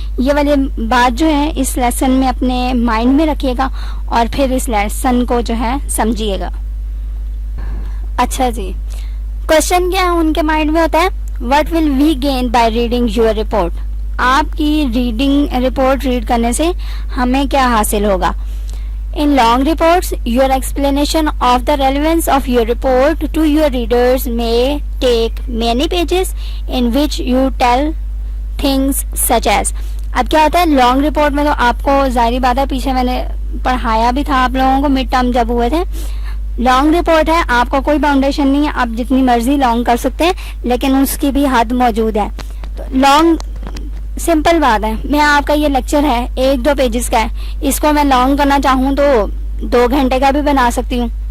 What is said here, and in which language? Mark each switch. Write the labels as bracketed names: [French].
[Urdu] یہ والی بات جو ہے اس لیسن میں اپنے مائنڈ میں رکھیے گا اور پھر اس لیسن کو جو ہے سمجھیے گا. اچھا جی، کوشچن کیا ہے ان کے مائنڈ میں ہوتا ہے؟ [English] What will we gain by reading your report. [Urdu] آپ کی رپورٹ ریڈ کرنے سے ہمیں کیا حاصل ہوگا. [English] In long reports, your explanation of the relevance of your report to your readers may take many pages in which you tell things such as. [Urdu] اب کیا ہوتا ہے لانگ رپورٹ میں, تو آپ کو ظاہری بات ہے پیچھے میں نے پڑھایا بھی تھا آپ لوگوں کو مڈ ٹرم جب ہوئے تھے. لانگ رپورٹ ہے, آپ کو کوئی باؤنڈیشن نہیں ہے, آپ جتنی مرضی لانگ کر سکتے ہیں, لیکن اس کی بھی حد موجود ہے. تو لانگ سمپل بات ہے, میں آپ کا یہ لیکچر ہے 1-2 پیجز کا ہے, اس کو میں لانگ کرنا چاہوں تو 2 گھنٹے کا بھی بنا سکتی ہوں.